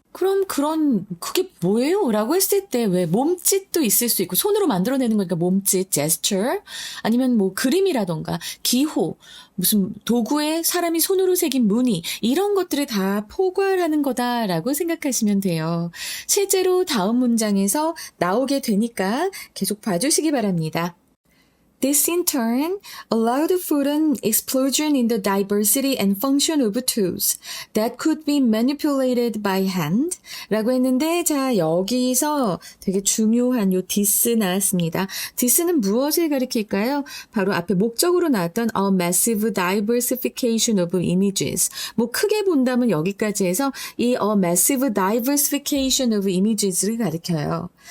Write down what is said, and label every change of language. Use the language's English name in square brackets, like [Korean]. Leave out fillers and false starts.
[Korean] 그럼 그게 뭐예요? 라고 했을 때 왜 몸짓도 있을 수 있고 손으로 만들어내는 거니까 몸짓, gesture 아니면 뭐 그림이라던가 기호, 무슨 도구에 사람이 손으로 새긴 무늬 이런 것들을 다 포괄하는 거다라고 생각하시면 돼요. 실제로 다음 문장에서 나오게 되니까 계속 봐주시기 바랍니다. [English] This in turn allowed for an explosion in the diversity and function of tools that could be manipulated by hand. [Korean] 라고 했는데, 자, 여기서 되게 중요한 요 this 나왔습니다. this는 무엇을 가리킬까요? 바로 앞에 목적으로 나왔던 [English] a massive diversification of images. [Korean] 뭐 크게 본다면 여기까지 해서 이 [English] a massive diversification of images [Korean] 를 가리켜요.